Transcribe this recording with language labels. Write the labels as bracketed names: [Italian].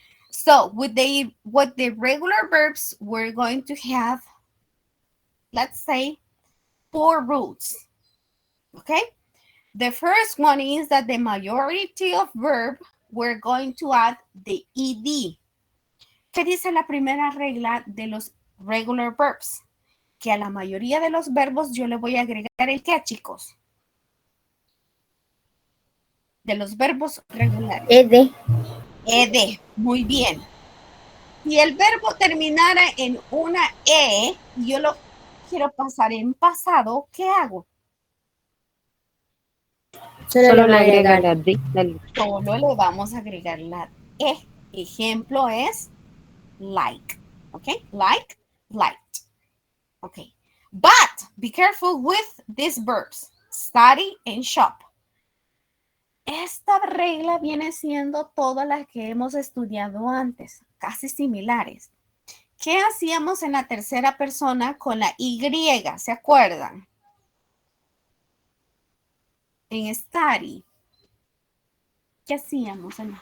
[English] So with the regular verbs, we're going to have, let's say, 4 rules. Okay. The first one is that the majority of verb, we're going to add the ed. [Spanish] ¿Qué dice la primera regla de los regular verbs? Que a la mayoría de los verbos yo le voy a agregar el qué, chicos. De los verbos regulares. [English] Ed. [Spanish] Ed. Muy bien. Si el verbo terminara en una E y yo lo quiero pasar en pasado, ¿qué hago? Solo le agrega la D. Solo le vamos a agregar la E. Ejemplo es like. ¿Ok? [English] Like, light. ¿Ok? But be careful with these verbs. Study and shop. [Spanish] Esta regla viene siendo todas las que hemos estudiado antes, casi similares. ¿Qué hacíamos en la tercera persona con la Y? ¿Se acuerdan? En study. ¿Qué hacíamos?